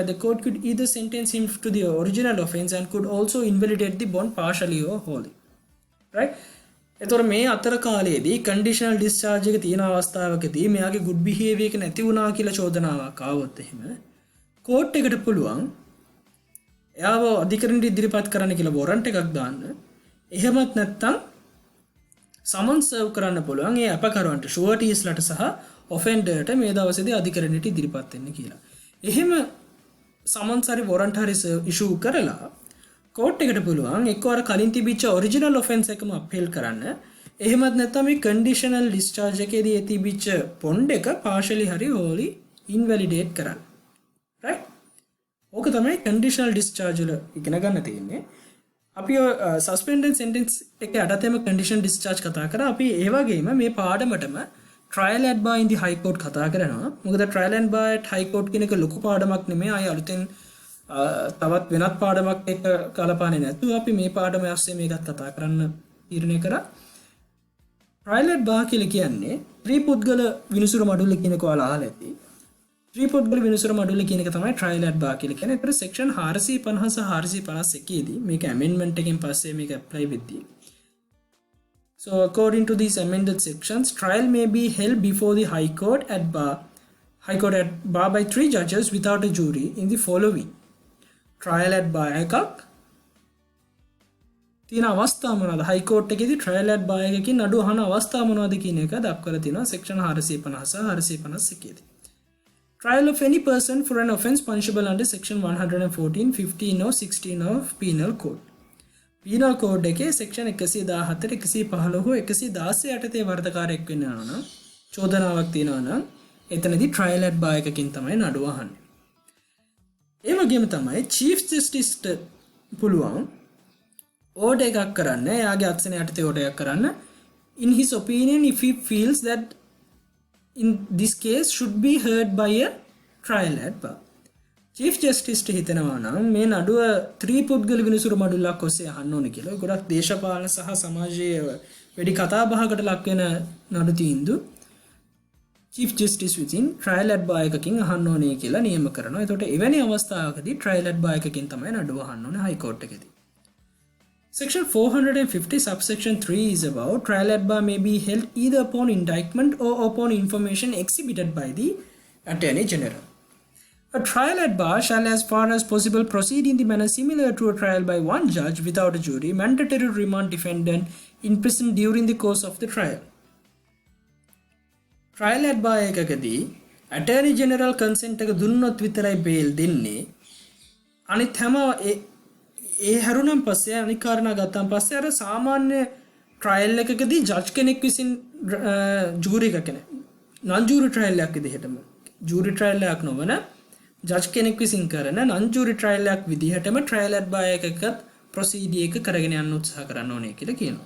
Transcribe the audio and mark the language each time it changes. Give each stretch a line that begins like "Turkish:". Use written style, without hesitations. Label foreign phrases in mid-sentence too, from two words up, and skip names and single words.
English: The court could either sentence him to the original offence and could also invalidate the bond partially or wholly. Right?
Sinhala: එතකොට මේ අතර කාලයේදී
English: conditional discharge
Sinhala: එක තියෙන අවස්ථාවකදී මෙයාගේ
English: good behavior
Sinhala: එක නැති වුණා කියලා චෝදනාවක් ආවොත් එහෙම court එකට පුළුවන් එයාව අධිකරණයට ඉදිරිපත් කරන්න කියලා warrant එකක් දාන්න. එහෙමත් නැත්නම්
English: summons serve
Sinhala: කරන්න පුළුවන් ඒ අපකරවන්ට sureties ලට සහ offenderට මේ දවසේදී අධිකරණයට ඉදිරිපත් වෙන්න කියලා. එහෙම summons හරි warrant හරි issue කරලා court එකට පුළුවන් එක්කවර කලින් තිබිච්ච
English: original offense
Sinhala: එකම appeal කරන්න. එහෙමත් නැත්නම් මේ
English: conditional discharge
Sinhala: එකේදී තිබිච්ච bond එක partially හරි
English: wholly invalidate
Sinhala: කරන්න. right? ඕක තමයි
English: conditional discharge
Sinhala: වල ඉගෙන ගන්න තියෙන්නේ. අපි
English: suspended sentence
Sinhala: එකේ අඩතේම
English: conditional discharge
Sinhala: කතා කරා. අපි ඒ වගේම මේ පාඩමටම
English: trial at bar in the high court
Sinhala: කතා කරනවා. මොකද
English: trial and bar at high court
Sinhala: කියන එක ලොකු පාඩමක් නෙමෙයි. ආය අලුතෙන් තවත් වෙනත් පාඩමක් එක්ක කලපාන්නේ නැතුව අපි මේ පාඩම ඇස්සේ මේකත් කතා කරන්න තීරණය කරා.
English: trial at bar
Sinhala: කියලා කියන්නේ ත්‍රිපුද්ගල විනිසුරු මඩුල්ල කියන එක ඔයාලා අහලා ඇති. ත්‍රිපුද්ගල විනිසුරු මඩුල්ල කියන එක තමයි
English: trial at bar
Sinhala: කියලා කියන්නේ. ඒතර section 450 සහ 451 දී මේක amendment එකෙන් පස්සේ මේක apply වෙද්දී.
English: So according to these amended sections, trial may be held before the high court at bar by 3 judges without a jury in the following. Trial at bar
Sinhala: එකක් තියෙන අවස්ථා මොනවාද?
English: high court
Sinhala: එකේදී
English: trial at bar
Sinhala: එකකින් නඩු අහන අවස්ථා මොනවාද කියන එක දක්වලා තියෙනවා section 450 සහ 451 දී.
English: Trial of any person for an offence punishable under section 114, 15 or 16 of Penal Code.
Sinhala: Penal Code එකේ section 114, 115 හෝ 116 යටතේ වරදකාරයෙක් වෙනවා නම් චෝදනාවක් තියෙනවා නම් එතනදී
English: trial at bar
Sinhala: එකකින් තමයි නඩුව අහන්නේ. ඒ වගේම තමයි
English: chief justice
Sinhala: ට පුළුවන් order එකක් කරන්න. එයාගේ අත්සන යටතේ order එකක් කරන්න.
English: In his opinion, if he feels that in this case should be heard by a trial at bar. Chief Justice
Sinhala: ට හිතනවා නම් මේ නඩුව ත්‍රිපුද්ගල විනිසුරු මඩුල්ලක් ඔස්සේ අහන්න ඕනේ කියලා. ගොඩක් දේශපාලන සහ සමාජයේ වැඩි කතා බහකට ලක් වෙන නඩු තීන්දුව
English: Chief Justice
Sinhala: විසින්
English: trial at bar
Sinhala: එකකින් අහන්න ඕනේ කියලා නියම කරනවා. එතකොට එවැනි අවස්ථාවකදී
English: trial at bar
Sinhala: එකකින් තමයි නඩුව අහන්න ඕනේ
English: high court
Sinhala: එකේදී.
English: Section 450 subsection 3 is about trial at bar may be held either upon indictment or upon information exhibited by the Attorney General. A trial at bar shall as far as possible proceed in the manner similar to a trial by one judge without a jury, mandatory to remand defendant in prison during the course of the trial. Trial at bar
Sinhala: එකකදී
English: Attorney General consent
Sinhala: එක දුන්නොත් විතරයි bail දෙන්නේ. අනිත් හැම ඒ හැරුණන් පස්සේ අනිත් කාරණා ගත්තාන් පස්සේ අර සාමාන්‍ය trial එකකදී judge කෙනෙක් විසින් jury එක කෙනෙක්
English: non jury trial
Sinhala: එකක් විදිහටම
English: jury trial
Sinhala: එකක් නොවන judge කෙනෙක් විසින් කරන
English: non jury trial
Sinhala: එකක් විදිහටම
English: trial at bar
Sinhala: එකක proceed එක කරගෙන යන්න උත්සාහ කරන්න ඕනේ කියලා කියනවා.